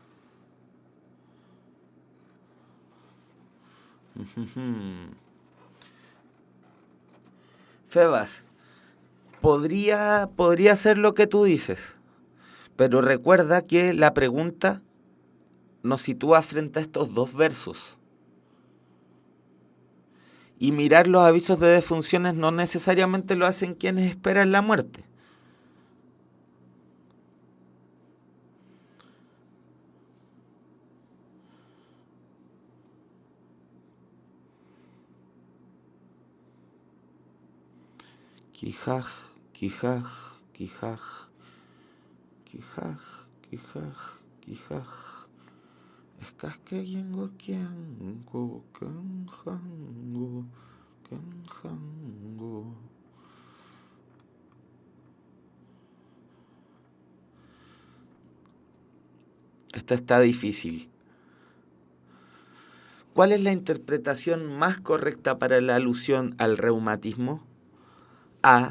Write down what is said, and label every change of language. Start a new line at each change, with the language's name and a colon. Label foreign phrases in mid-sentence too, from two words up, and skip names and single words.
Spanish: Febas, podría ser lo que tú dices, pero recuerda que la pregunta nos sitúa frente a estos dos versos. Y mirar los avisos de defunciones no necesariamente lo hacen quienes esperan la muerte. Quijaj, quijaj, quijaj, quijaj, quijaj, quijaj. Escasqueyengo quiengo, canjango, canjango. Esta está difícil. ¿Cuál es la interpretación más correcta para la alusión al reumatismo? A.